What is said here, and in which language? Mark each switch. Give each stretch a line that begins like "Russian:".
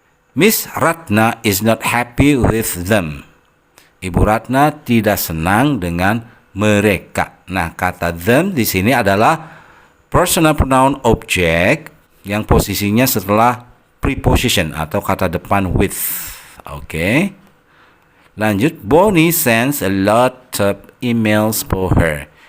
English: Miss Ratna is not happy with them.
Indonesian: Ibu Ratna tidak senang dengan mereka. Nah, kata them di sini adalah personal pronoun object yang posisinya setelah preposition atau kata depan with. Oke.
English: Lanjut, Bonnie sends a lot of emails for her.